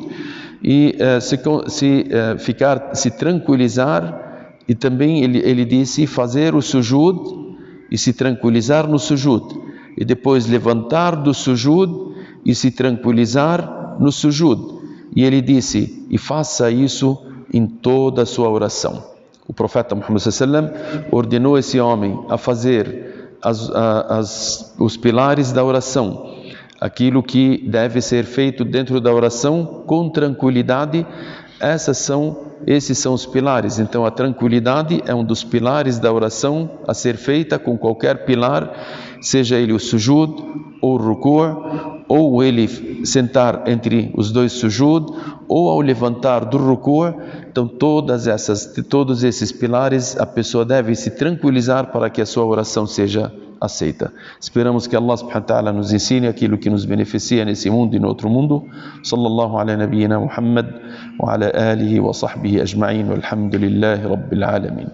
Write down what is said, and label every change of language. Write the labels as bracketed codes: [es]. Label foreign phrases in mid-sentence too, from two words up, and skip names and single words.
[pt] E se tranquilizar, e também ele disse fazer o sujud e se tranquilizar no sujud, e depois levantar do sujud e se tranquilizar no sujud. E ele disse, e faça isso em toda a sua oração. O profeta Muhammad [ar] صلى الله عليه وسلم [pt] ordenou esse homem a fazer os pilares da oração, aquilo que deve ser feito dentro da oração com tranquilidade. Esses são os pilares. Então a tranquilidade é um dos pilares da oração a ser feita com qualquer pilar, seja ele o sujud ou o ruku', ou ele sentar entre os dois sujud, ou ao levantar do ruku'. Então todos esses pilares a pessoa deve se tranquilizar para que a sua oração seja aceita. Esperamos que Allah [ar] سبحانه وتعالى [pt] nos ensine aquilo que nos beneficia nesse mundo e no outro mundo. [ar] صلى الله على نبينا محمد وعلى آله وصحبه أجمعين والحمد لله رب العالمين.